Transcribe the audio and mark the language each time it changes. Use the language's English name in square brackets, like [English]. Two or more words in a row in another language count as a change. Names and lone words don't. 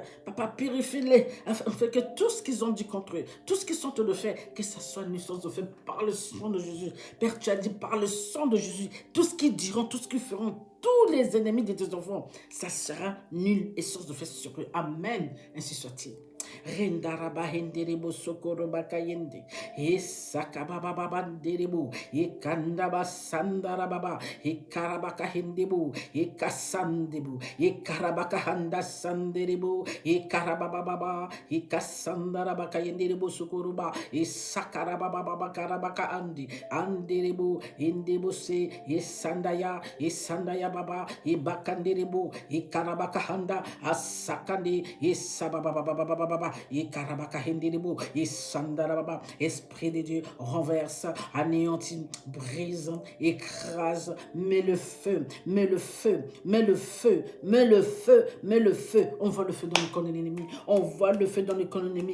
[French] Papa, purifie-les. Afin que tout ce qu'ils ont dit contre eux, tout ce qu'ils sont en train de faire, que ça soit une licence de fait par le sang de Jésus. Père, tu as dit par le sang de Jésus, tout ce qu'ils diront, tout ce qu'ils feront, tous les ennemis de tes enfants, ça sera nul et source de fait sur eux. Amen. Ainsi soit-il. Rendaraba henderebo sokoroba kayende e sakababa banderebo e kandaba sandarababa e karabaka hendebo e kasandebo e karabaka handa sanderebo e karababa e kasandaraba kayenderebo sokoroba e sakarababa karabaka anderebo endebo se e sandaya baba e bakanderebo e karabaka handa asakande e sababa Esprit de Dieu, renverse, anéantit, brise, écrase, mets le feu, mets le feu, mets le feu, mets le feu, mets le feu. On voit le feu dans le camp de l'ennemi, on voit le feu dans le camp de l'ennemi.